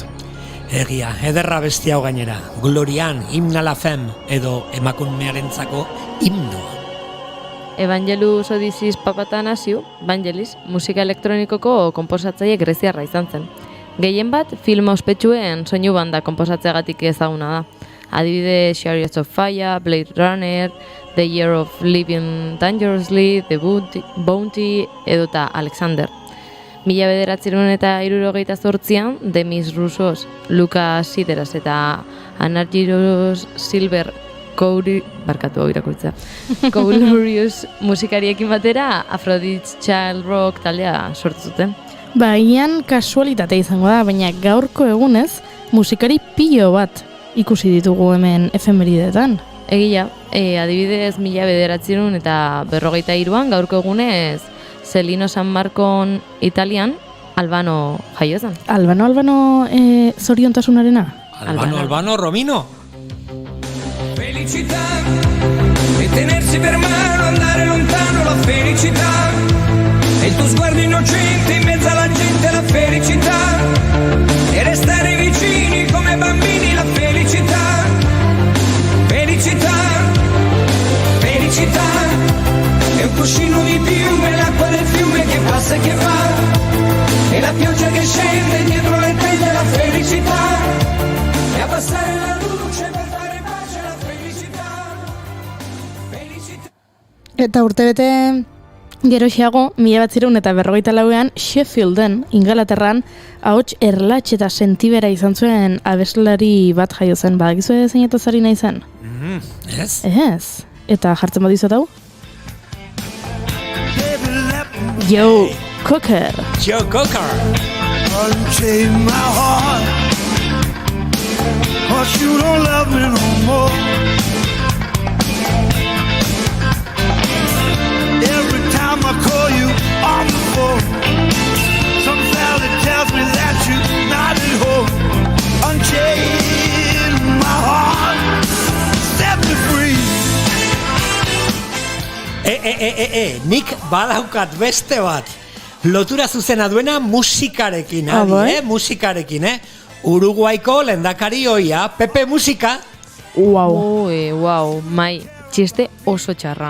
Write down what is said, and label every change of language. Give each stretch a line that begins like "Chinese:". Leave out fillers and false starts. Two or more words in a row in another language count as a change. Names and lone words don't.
Basque: Egia, ederra besti hau gainera. Glorian, himna la fem, edo emakumearentzako himnoa. Evangelus Odysseus Papatanasiu, Vangelis, musika elektronikoko konposatzaile greziarra izan zen. Gehien bat, film ospetsuen soinu banda konposatzeagatik ezaguna da. Adibide Chariots of Fire, Blade Runner, The Year of Living Dangerously, The Bounty, edota Alexander. 1978an, Demis Roussos, Lukas Sideras eta Anargyros Silver Koulurius musikariekin batera Aphrodite's Child Rock taldea sortu zuten. Baian kasualitate izango da, baina gaurko egunez musikari pilo bat ikusi ditugu hemen efemeridetan. Egia, adibidez 1943an gaurko egunez Celino San Marcon Italian Albano jaio zen. Albano zoriontasunarena? Albano Romino.
Italian: Felicità e tenersi per mano, andare lontano, la felicità e il tuo sguardo innocente in mezzo alla gente, la felicità e restare vicini come bambini, la felicità, felicità, felicità è un cuscino di piume, l'acqua del fiume che passa e che va e la pioggia che scende dietro le teglie, la felicità e abbassare la luce per fare pace, la felicità, felicità.
Basque: Eta urtebete geroxeago, 1944an Sheffielden, Ingalaterran, ahots erlatx eta sentibera izan zuen abeslari bat jaio zen. Badakizue zeinetaz ari nahi zen? Ez? Ez. Eta jartzen badizut hau? Joe Cocker. Joe Cocker.
English: Unchain my heart, 'cause you don't love me no more. Every time I call you on the phone, some valley tells me that you're not at home. Unchain my heart, set me free.
Basque: Nik badaukat beste bat. Lotura zuzena duena musikarekin, musikarekin, Uruguaiko lehendakari oia, Pepe Musika. Wow, Mai, txiste oso txarra.